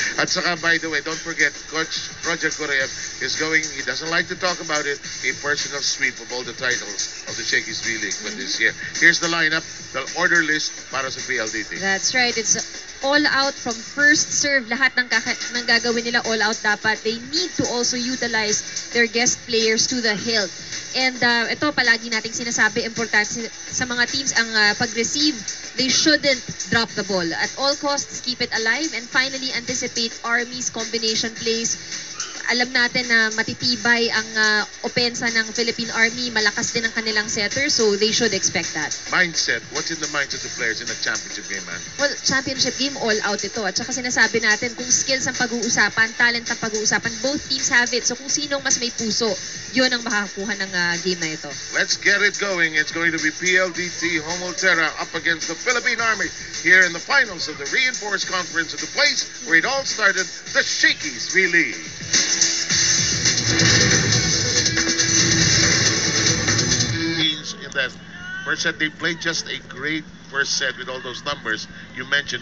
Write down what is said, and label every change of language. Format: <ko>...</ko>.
<en>At saka, by the way, don't forget, Coach Roger Goreyeb is going, he doesn't like to talk about it, a personal sweep of all the titles of the Shakey's V-League for this year. Here's the lineup, the order list para sa PLDT. That's right. It's all out from first serve. Lahat ng gagawin nila all out dapat. They need to also utilize their guest players to the hilt.</en> <tl>And ito palagi nating sinasabi, importante sa mga teams ang pag-receive.</tl> <en>They shouldn't drop the ball. At all costs, keep it alive. And finally, anticipate Army's combination plays.</en> <tl>Alam natin na matitibay ang opensa ng Philippine Army. Malakas din ang kanilang setter, so they should expect that.</tl> <en>Mindset. What's in the minds of the players in a championship game, man? Well, championship game, all out ito.</en> <tl>At saka sinasabi natin, kung skills ang pag-uusapan, talent ang pag-uusapan, both teams have it. So kung sinong mas may puso, yun ang makakakuha ng game na ito.</tl> <en>Let's get it going. It's going to be PLDT Homolterra up against the Philippine Army here in the finals of the Reinforced Conference of the place where it all started, the Shakey's V-League. set. First set, they played just a great first set with all those numbers you mentioned.</en>